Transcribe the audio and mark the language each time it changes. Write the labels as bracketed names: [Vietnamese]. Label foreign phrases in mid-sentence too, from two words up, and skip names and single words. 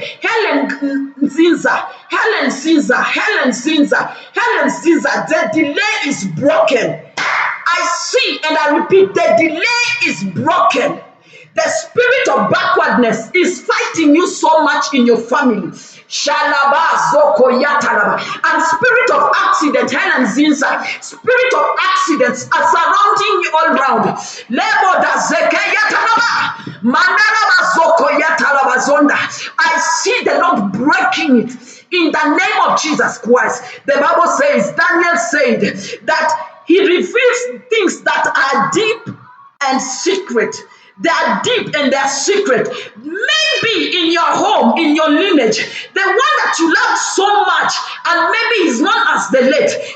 [English] Helen Zinza, the delay is broken. I see and I repeat, the delay is broken. The spirit of backwardness is fighting you so much in your family. Shalaba zoko yatalaba. And spirit of accident, Helen Zinza, spirit of accidents are surrounding you all around. Lebo da zeke yatalaba. Mandaraba zoko yatalaba zonda. I see the Lord breaking it in the name of Jesus Christ. The Bible says, Daniel said that he reveals things that are deep and secret. They are deep and they are secret. Maybe in your home, in your lineage, the one that you loved so much, and maybe he's known as the late.